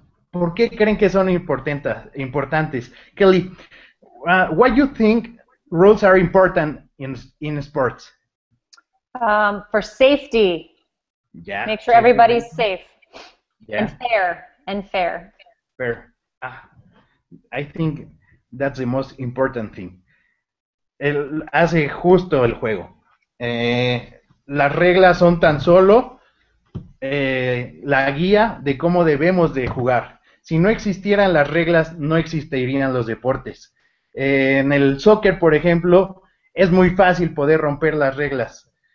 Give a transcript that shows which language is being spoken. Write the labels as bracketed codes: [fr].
[es] ¿Por qué creen que son importantes? [en] Kelly, why do you think rules are important in sports? For safety. Yeah. Make sure everybody's safe. Yeah. And fair. Fair. I think that's the most important thing. [es] Hace justo el juego. Las reglas son tan solo la guía de cómo debemos de jugar. Si no existieran las reglas, no existirían los deportes. En el soccer, por ejemplo, es muy fácil poder romper las reglas.